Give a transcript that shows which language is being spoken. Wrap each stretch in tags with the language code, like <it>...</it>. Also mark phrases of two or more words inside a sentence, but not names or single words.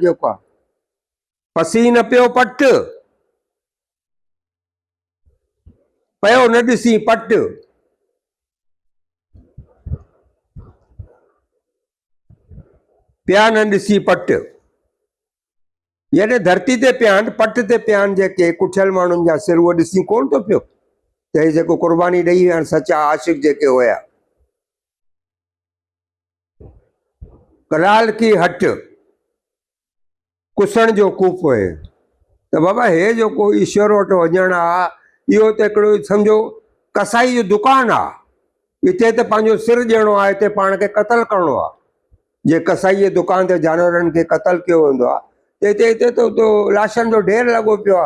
<sd>जेको आहे पसीन पियो पट, पियो न ॾिसी पट, पिया न ॾिसी पट, यानी धरती ते पिया आहिनि, पट ते पिया आहिनि जेके कुठियल माण्हुनि जा सिर, उहो ॾिसी कोन थो पियो त हे जेको क़ुर्बानी ॾेई विया आहिनि सचा आशिक़ जेके हुया। कलाल की हट कुसण जो कूप हुए, त बाबा हे जेको ईश्वर वटि वञणु आहे, इहो त हिकिड़ो सम्झो कसाई जो दुकानु आहे। हिते त पंहिंजो सिर ॾियणो आहे, हिते पाण खे क़तल करिणो आहे। जे कसाई जे दुकान ते जानवरनि खे क़तल कयो वेंदो आहे, त हिते त लाशनि जो ढेर लॻो पियो आहे।</sd>